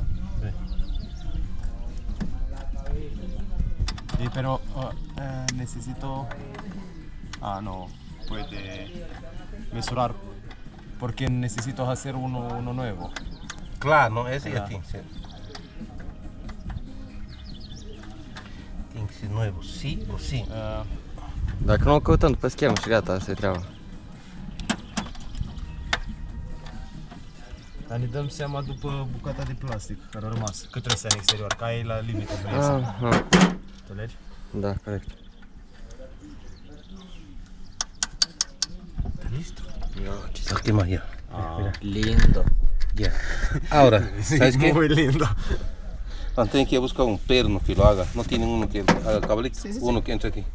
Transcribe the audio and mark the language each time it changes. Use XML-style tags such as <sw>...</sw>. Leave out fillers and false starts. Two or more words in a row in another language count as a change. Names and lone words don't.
<es>Sí, pero necesito. No puede mesurar porque necesito hacer uno nuevo. Claro, no, ese ya tiene que ser. Tiene que ser nuevo, sí o sí.</es> <ro>Dacă nu o căutăm după schemă și gata, asta e treaba. Dar ne dăm seama după bucata de plastic care a rămas. Cât trebuie să ai în exterior, ca e la limită. Înțelegi? Da, corect.</ro> <es>¿Está listo? Saque más ya. Lindo. Ya. Ahora, ¿sabes qué? Muy lindo. Van a tener que ir a buscar un perno que lo haga. No tienen uno que haga el cableto. Sí, sí, sí. Uno que entre aquí.</es>